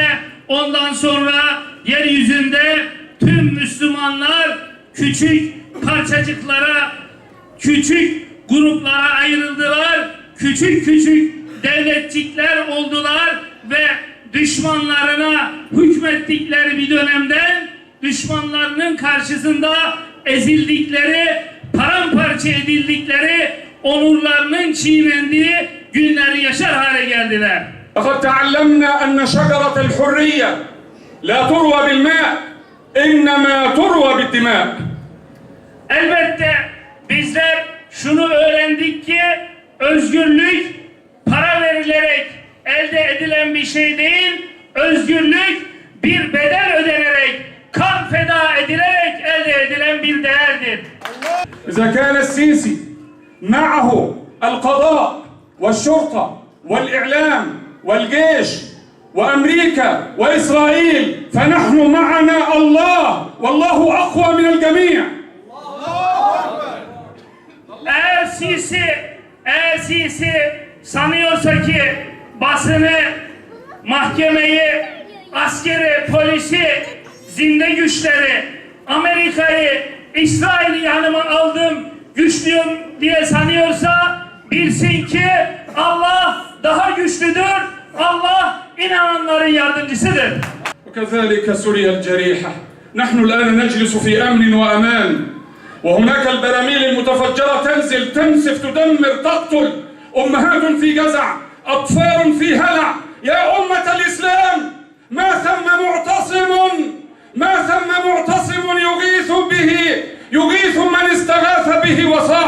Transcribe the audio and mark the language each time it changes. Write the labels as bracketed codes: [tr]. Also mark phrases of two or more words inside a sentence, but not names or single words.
[tr] ondan sonra yeryüzünde tüm Müslümanlar küçük parçacıklara, küçük gruplara ayrıldılar, küçük devletçikler oldular ve düşmanlarına hükmettikleri bir dönemden düşmanlarının karşısında ezildikleri, paramparça edildikleri, onurlarının çiğnendiği günleri yaşar hale geldiler. [ar] لقد تعلمنا أن شجرة الحرية لا تروى بالماء إنما تروى بالدماء. [tr] Elbette bizler şunu öğrendik ki özgürlük para verilerek elde edilen bir şey değil, özgürlük bir bedel ödenerek, kan feda edilerek elde edilen bir değerdir. [ar] إذا كان السيسي معه القضاء والشرطة والإعلام والجيش وأمريكا وإسرائيل فنحن معنا الله والله أقوى من الجميع. [tr] Eğer Sisi sanıyorsa ki basını, mahkemeyi, askeri, polisi, zinde güçleri, Amerika'yı, İsrail'i yanıma aldım, güçlüyüm diye sanıyorsa bilsin ki Allah daha güçlüdür, Allah inananların yardımcısıdır. [ar] وكذلك سوريا الجريحة نحن الآن نجلس في أمن وأمان وهناك البراميل المتفجرة تنزل تنسف تدمر تقتل أمهات في جزع أطفال في هلع يا أمة الإسلام ما ثم معتصم يغيث من استغاث به وصاح.